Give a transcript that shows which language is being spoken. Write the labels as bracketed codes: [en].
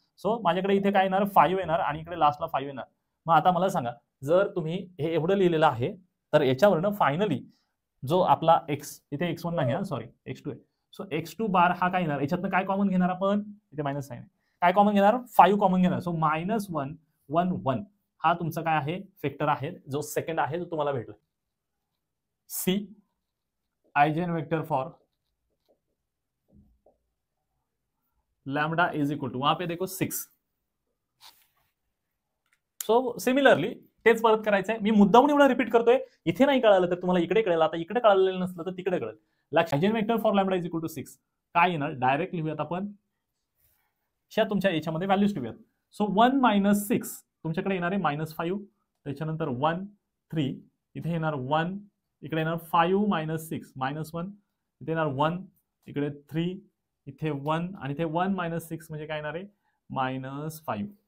[mr] So माझ्याकडे इथे काय येणार 5 येणार आणि इकडे लास्टला 5 येणार. मग आता मला सांगा, जर तुम्ही हे एवढं लिहिलेलं आहे तर याच्यावरनं फायनली जो आपला x, इथे x1 नाही हा, सॉरी x2 आहे. सो x2 बार हा काय येणार, याच्यातनं काय कॉमन घेणार आपण, इथे मायनस साइन आहे, काय कॉमन घेणार 5 कॉमन घेणार. सो -1 1 1 हा तुमचा काय आहे वेक्टर आहे, जो सेकंड आहे जो तुम्हाला भेटला. [en] see eigen vector for lambda is equal to, [hi] वहां पे देखो [en] 6. [mr] सो सिमिलरली तेच परत करायचंय. मी मुद्दामून एवढा रिपीट करतोय, इथे नाही कळालं तर तुम्हाला इकडे कळेल. आता इकडे कळालेलं नसलं तर तिकडे कळेल. [en] eigen vector for lambda is equal to [mr] 6 काय येणार, डायरेक्ट लिहूयात आपण, तुमच्या याच्यामध्ये व्हॅल्यूज ठेवूयात. सो 1 - 6 तुमच्याकडे येणार आहे -5, त्याच्यानंतर 1 3, इथे येणार 1, इकडे येणार 5 - 6 -1, इथे येणार 1, इकडे 3, इथे 1 आणि इथे 1 - 6 म्हणजे काय येणार आहे -5.